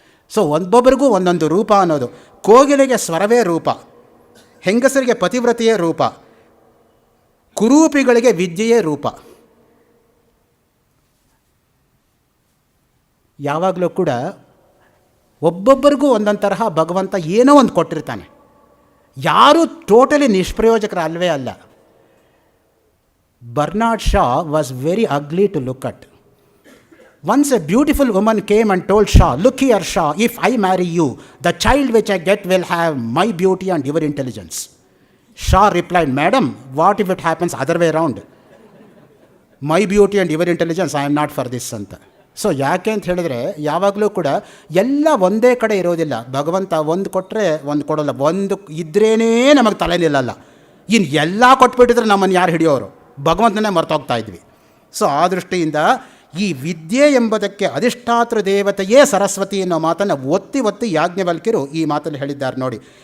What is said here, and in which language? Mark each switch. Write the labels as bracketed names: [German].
[Kannada] So ಒಬ್ಬೊಬ್ಬರಿಗೂ ಒಂದೊಂದು ರೂಪ ಅನ್ನೋದು. ಕೋಗಿಲೆಗೆ ಸ್ವರವೇ ರೂಪ, ಹೆಂಗಸರಿಗೆ ಪತಿವ್ರತೆಯೇ ರೂಪ, ಕುರೂಪಿಗಳಿಗೆ ವಿದ್ಯೆಯೇ ರೂಪ. ಯಾವಾಗಲೂ ಕೂಡ ಒಬ್ಬೊಬ್ಬರಿಗೂ ಒಂದೊಂದು ತರಹ ಭಗವಂತ ಏನೋ ಒಂದು ಕೊಟ್ಟಿರ್ತಾನೆ. ಯಾರೂ ಟೋಟಲಿ ನಿಷ್ಪ್ರಯೋಜಕರ ಅಲ್ವೇ ಅಲ್ಲ. [English] Bernard Shaw was very ugly to look at. Once a beautiful woman came and told Shaw, "Look here, Shaw, if I marry you, the child which I get will have my beauty and your intelligence." Shaw replied, "Madam, what if it happens other way around? My beauty and your intelligence, I am not for this ಅಂತ." [Kannada] So ಯಾಕೆ ಅಂತ ಹೇಳಿದ್ರೆ, ಯಾವಾಗಲೂ ಕೂಡ ಎಲ್ಲ ಒಂದೇ ಕಡೆ ಇರೋದಿಲ್ಲ. ಭಗವಂತ ಒಂದು ಕೊಟ್ಟರೆ ಒಂದು ಕೊಡೋಲ್ಲ. ಒಂದು ಇದ್ರೇ ನಮಗೆ ತಲೆ ನಿಲ್ಲಲ್ಲ. ಇನ್ನು ಎಲ್ಲ ಕೊಟ್ಬಿಟ್ಟಿದ್ರೆ ನಮ್ಮನ್ನು ಯಾರು ಹಿಡಿಯೋರು? ಭಗವಂತನೇ ಮರ್ತೋಗ್ತಾ ಇದ್ವಿ. ಸೊ ಆ ದೃಷ್ಟಿಯಿಂದ ಈ ವಿದ್ಯೆ ಎಂಬುದಕ್ಕೆ ಅಧಿಷ್ಠಾತೃ ದೇವತೆಯೇ ಸರಸ್ವತಿ ಅನ್ನೋ ಮಾತನ್ನು ಒತ್ತಿ ಒತ್ತಿ ಯಾಜ್ಞವಲ್ಕ್ಯರು ಈ ಮಾತನ್ನು ಹೇಳಿದ್ದಾರೆ ನೋಡಿ.